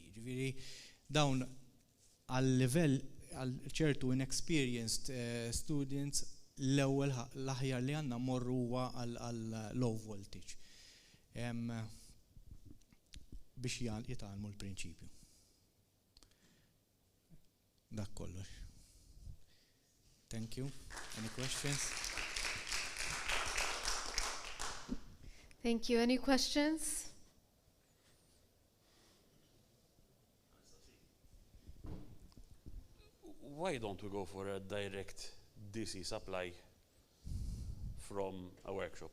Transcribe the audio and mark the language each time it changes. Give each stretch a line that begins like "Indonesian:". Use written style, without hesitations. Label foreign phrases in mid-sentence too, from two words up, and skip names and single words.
Maltese: Ġifieri dawn għal-livell għal ċertu
English: inexperienced students
Maltese: l-ewwel l-aħjar li għandna mmorru huwa għal
English: low voltage.
Maltese: Biex jitgħallmu l-prinċipju. Dak kollox.
English: Thank you. Any questions? Thank you. Any questions? Why don't we go for a direct DC supply from a workshop?